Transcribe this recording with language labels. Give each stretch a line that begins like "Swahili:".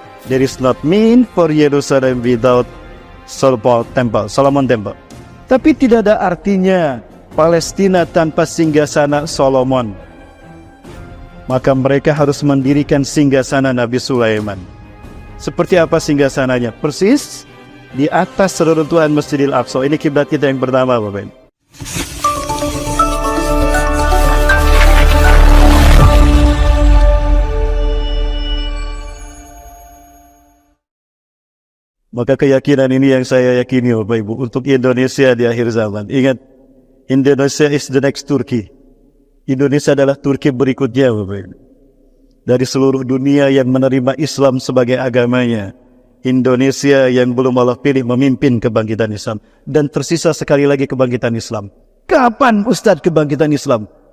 English: There is not mean for Jerusalem without Solomon Temple.
Indonesian: Tapi tidak ada artinya Palestina tanpa singgasana Solomon. Maka mereka harus mendirikan singgasana Nabi Sulaiman. Seperti apa singgasananya? Persis di atas reruntuhan Masjidil Aqsa. Ini kiblat kita yang pertama, Bapak. Maka keyakinan ini yang saya yakini, Bapak Ibu, untuk Indonesia di akhir zaman. Ingat,
English: Indonesia is the next Turkey.
Indonesian: Indonesia adalah Turki berikutnya, Bapak Ibu. Dari seluruh dunia yang menerima Islam sebagai agamanya, Indonesia yang belum Allah pilih memimpin kebangkitan Islam. Dan tersisa sekali lagi kebangkitan Islam. Kapan Ustadz kebangkitan Islam?